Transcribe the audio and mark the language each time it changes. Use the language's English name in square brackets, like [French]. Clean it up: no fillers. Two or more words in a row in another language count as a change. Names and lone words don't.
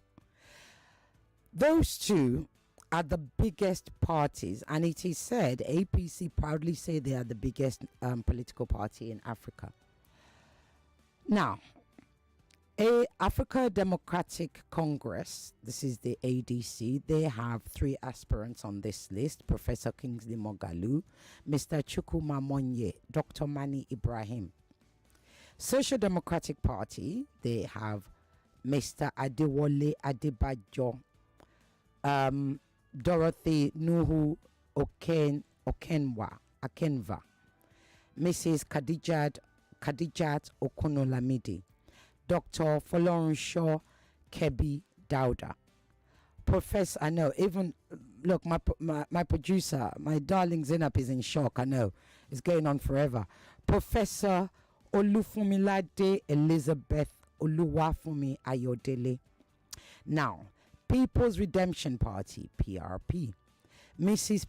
[English] Those two are the biggest parties, and it is said, APC proudly say they are the biggest political party in Africa. Now, Africa Democratic Congress, this is the ADC, they have 3 aspirants on this list: Professor Kingsley Mogalu, Mr. Chukuma Monye, Dr. Mani Ibrahim. Social Democratic Party, they have Mr. Adewale Adebajo, Dorothy Nuhu Akenva, Mrs. Khadijat Okonolamide, Dr. Folorunsho Kebi Dauda, Professor, I know, even, look, my producer, my darling Zainab is in shock, I know, it's going on forever. Professor Olufumilade Elizabeth Oluwafumi Ayodele. Now, People's Redemption Party, PRP, Mrs.